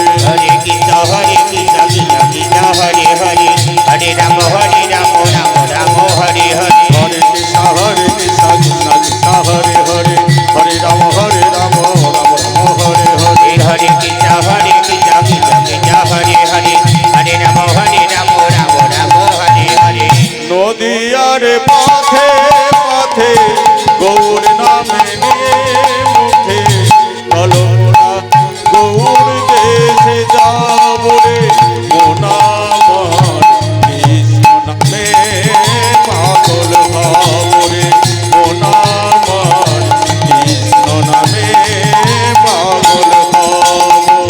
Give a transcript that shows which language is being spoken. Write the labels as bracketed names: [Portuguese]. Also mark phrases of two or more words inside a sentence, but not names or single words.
[Sanskrit] হরে কৃষ্ণ কৃষ্ণ কৃষ্ণ হরে হরে হরে রাম রাম রাম হরে হরে হরে কৃষ্ণ কৃষ্ণ কৃষ্ণ হরে হরে হরে রাম রাম রাম হরে হরে হরে কৃষ্ণ কৃষ্ণ কৃষ্ণ হরে হরে হরে রাম রাম রাম হরে হরে [Bangla] নদিয়ার পথে পথে গৌর নামে নিয়ে মুখে কলমরা গৌর দেশে যাব রে মোনামন কৃষ্ণ নামে পাগল হব রে মোনামন কৃষ্ণ নামে পাগল হব